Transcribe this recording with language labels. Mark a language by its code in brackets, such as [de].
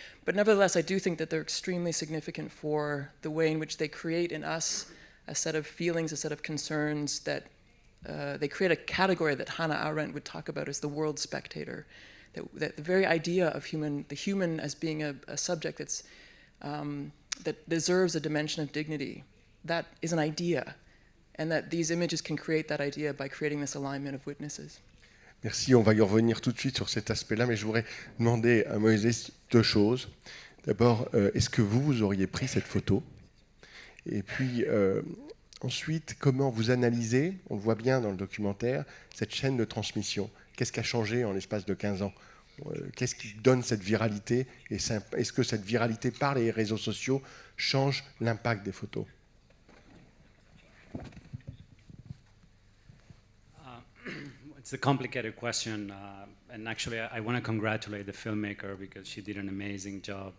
[en] But nevertheless, I do think that they're extremely significant for the way in which they create in us a set of feelings, a set of concerns that they create a category that Hannah Arendt would talk about as the world spectator. That the very idea of the human as being a subject that's that deserves a dimension of dignity, that is an idea, and that these images can create that idea by creating this alignment of witnesses. [fr] Merci, on va y revenir tout de suite sur cet aspect-là, mais je voudrais demander à Moïse deux choses. D'abord, est-ce que vous auriez pris cette photo? Et puis, ensuite, comment vous analysez, on le voit bien dans le documentaire, cette chaîne de transmission? Qu'est-ce qui a changé en l'espace de 15 ans? Qu'est-ce qui donne cette viralité? Et est-ce que cette viralité par les réseaux sociaux change l'impact des photos? [en] It's a complicated question, and actually I want to congratulate the filmmaker because she did an amazing job.